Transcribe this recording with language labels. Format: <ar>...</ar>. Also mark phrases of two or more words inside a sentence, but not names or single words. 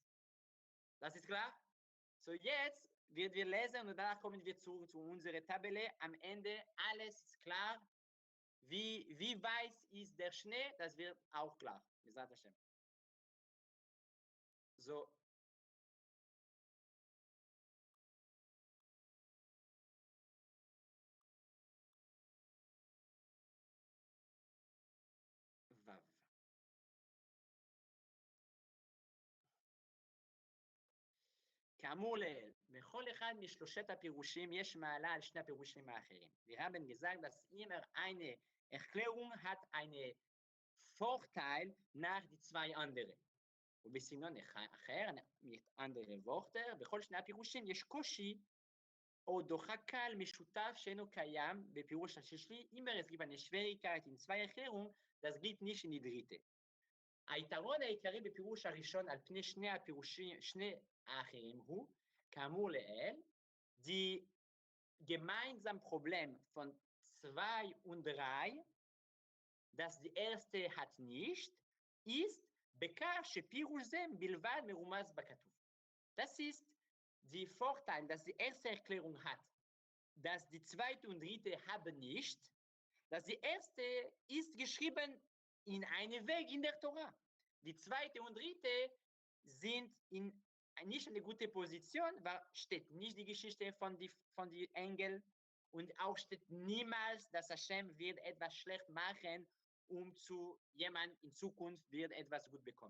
<de>Das ist klar? So jetzt werden wir lesen und danach kommen wir zu unserer Tabelle. Am Ende alles ist klar. Wie weiß ist der Schnee, das wird auch klar. So. Vav.</de> <he>כאמור לעיל, בכל אחד משלושת הפירושים יש מעלה על שני הפירושים האחרים.</he> <de>Wir haben gesagt, dass immer eine Erklärung hat einen Vorteil nach die 2 anderen.</de> <he>ובסגנון אחר,</he> <de>mit anderen Worten,</de> <he>בכל שני הפירושים יש קושי או דוחק קל משותף שאינו קיים בפירוש השלישי,</he> <de>immer es gibt eine Schwierigkeit in 2 Erklärungen, das geht nicht in die dritte.</de> <he>היתרון העיקרי בפירוש הראשון על פני שני האחרים הוא, כאמור לעיל,</he> <de>die gemeinsame Problem von 2 und 3, das die erste hat nicht, ist</de> <he>בכך שפירוש זה בלבד מרומז בכתוב.</he> <de>Das ist die Vorteil, dass die erste Erklärung hat, dass die zweite und dritte haben nicht, dass die erste ist geschrieben in einem Weg in der Tora. Die zweite und dritte sind in nicht eine gute Position, weil steht nicht die Geschichte von den Engeln und auch steht niemals, dass Hashem wird etwas schlecht machen, zu jemand in Zukunft wird etwas gut bekommen.</de>